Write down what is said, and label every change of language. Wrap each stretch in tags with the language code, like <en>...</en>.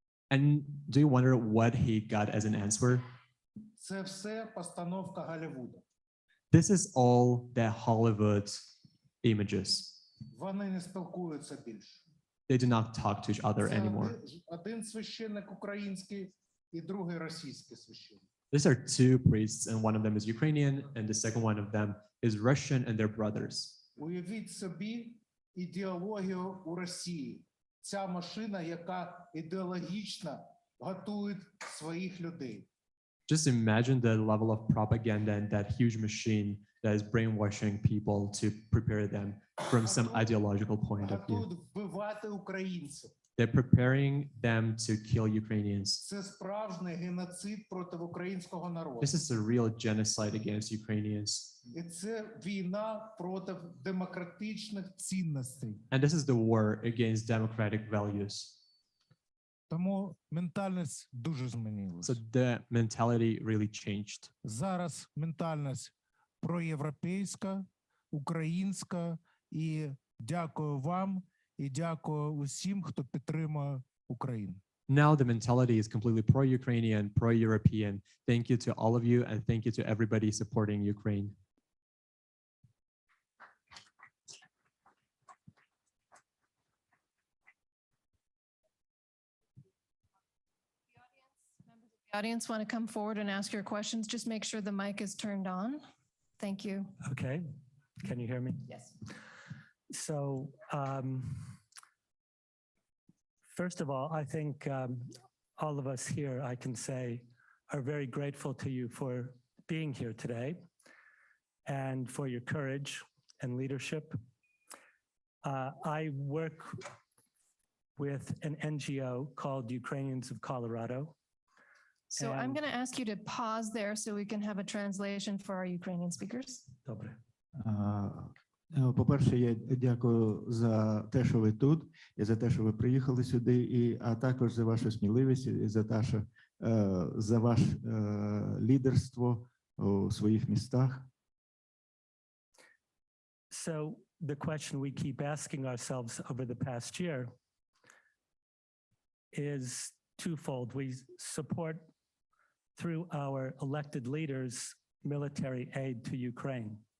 <en>And do you wonder what he got as an answer?</en> <uk>Це все постановка Голлівуду.</uk> <en>This is all the Hollywood images.</en> <uk>Вони не спілкуються більше.</uk> <en>They do not talk to each other</en> <uk>Це</uk> <en>anymore.</en> <uk>один священник український і другий російський священник.</uk> <en>These are two priests, and one of them is Ukrainian, and the second one of them is Russian, and they're brothers.</en> <uk>Уявіть собі ідеологію у Росії. Ця машина, яка ідеологічно готує своїх людей.</uk> <en>Just imagine the level of propaganda and that huge machine that is brainwashing people to prepare them from some ideological point of view.</en> <uk>Готують вбивати українців.</uk> <en>They're preparing them to kill Ukrainians.</en> <uk>Це справжній геноцид проти українського народу.</uk> <en>This is a real genocide against Ukrainians.</en> <uk>І це війна проти демократичних цінностей.</uk> <en>And this is the war against democratic values.</en> <uk>Тому ментальність дуже змінилася.</uk> <en>So the mentality really changed.</en> <uk>Зараз ментальність проєвропейська, українська, і дякую вам, і дякую усім, хто підтримує Україну.</uk> <en>Now the mentality is completely pro-Ukrainian, pro-European. Thank you to all of you, and thank you to everybody supporting Ukraine. The audience want to come forward and ask your questions, just make sure the mic is turned on. Thank you. Okay, can you hear me? Yes. So, first of all, I think all of us here, I can say, are very grateful to you for being here today and for your courage and leadership. I work with an NGO called Ukrainians of Colorado. So I'm And- going to ask you to pause there so we can have a translation for our Ukrainian speakers.</en> <uk>Добре. По-перше, я дякую за те, що ви тут, і за те, що ви приїхали сюди, а також за вашу сміливість, і за ваше лідерство у своїх містах.</uk> <en>So the question we keep asking ourselves over the past year is twofold. We support through our elected leaders military aid to Ukraine.</en>